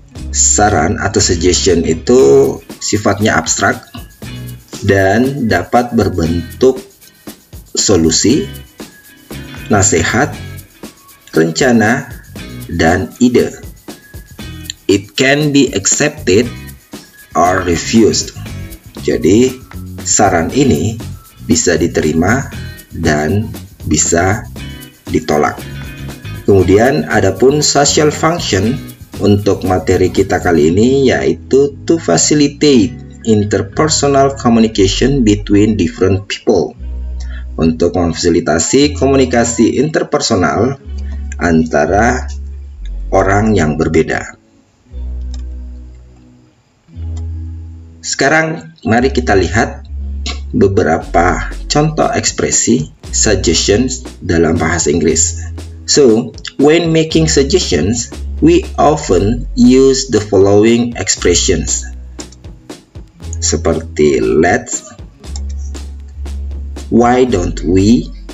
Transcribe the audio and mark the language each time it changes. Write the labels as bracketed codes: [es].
[id] Saran atau suggestion itu sifatnya abstrak dan dapat berbentuk solusi, nasihat, rencana, dan ide. [en] It can be accepted or refused. [id] Jadi, saran ini bisa diterima dan bisa ditolak. Kemudian adapun social function untuk materi kita kali ini yaitu [en] to facilitate interpersonal communication between different people. [id] Untuk memfasilitasi komunikasi interpersonal antara orang yang berbeda. Sekarang mari kita lihat beberapa contoh ekspresi suggestions dalam bahasa Inggris. [en] So, when making suggestions, we often use the following expressions. Seperti let's, why don't we